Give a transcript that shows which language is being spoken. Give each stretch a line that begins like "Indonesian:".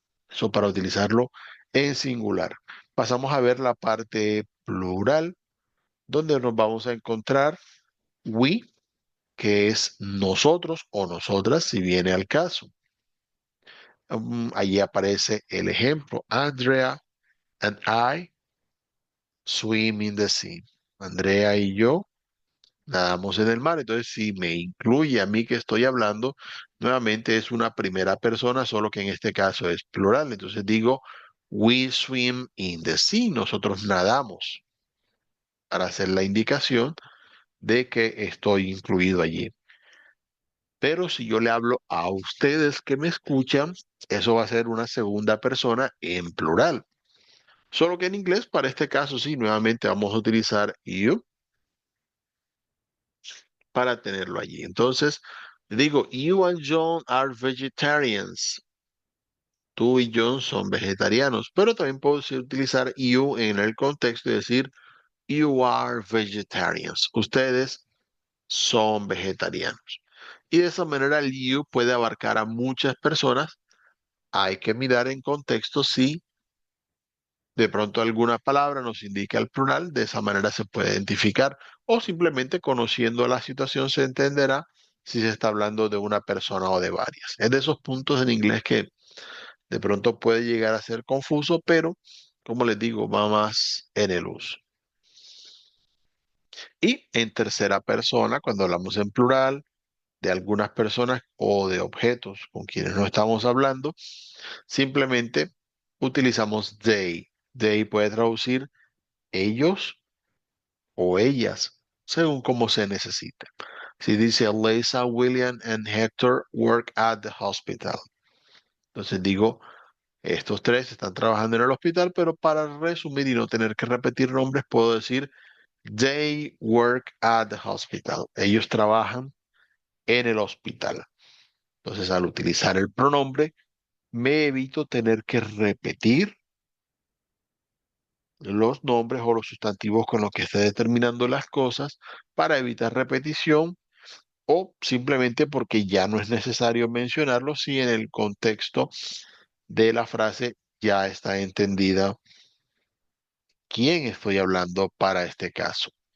Spanish: Eso para utilizarlo en singular. Pasamos a ver la parte plural, donde nos vamos a encontrar we, que es nosotros o nosotras, si viene al caso. Allí aparece el ejemplo.
English: Andrea and I swim in the sea.
Spanish: Andrea y yo nadamos en el mar. Entonces, si me incluye a mí que estoy hablando, nuevamente es una primera persona, solo que en este caso es plural. Entonces digo,
English: we swim in the sea.
Spanish: Nosotros nadamos para hacer la indicación de que estoy incluido allí. Pero si yo le hablo a ustedes que me escuchan, eso va a ser una segunda persona en plural. Solo que en inglés, para este caso, sí, nuevamente vamos a utilizar you para tenerlo allí. Entonces, digo,
English: you and John are vegetarians.
Spanish: Tú y John son vegetarianos, pero también puedo utilizar you en el contexto y decir,
English: you are vegetarians.
Spanish: Ustedes son vegetarianos. Y de esa manera el you puede abarcar a muchas personas. Hay que mirar en contexto si de pronto alguna palabra nos indica el plural, de esa manera se puede identificar o simplemente conociendo la situación se entenderá si se está hablando de una persona o de varias. Es de esos puntos en inglés que de pronto puede llegar a ser confuso, pero como les digo, va más en el uso. Y en tercera persona, cuando hablamos en plural de algunas personas o de objetos con quienes no estamos hablando, simplemente utilizamos they. They puede traducir ellos o ellas, según como se necesite. Si dice
English: Lisa, William and Hector work at the hospital.
Spanish: Entonces digo, estos tres están trabajando en el hospital, pero para resumir y no tener que repetir nombres, puedo decir
English: they work at the hospital.
Spanish: Ellos trabajan en el hospital. Entonces, al utilizar el pronombre, me evito tener que repetir los nombres o los sustantivos con los que esté determinando las cosas para evitar repetición o simplemente porque ya no es necesario mencionarlo si en el contexto de la frase ya está entendida quién estoy hablando para este caso.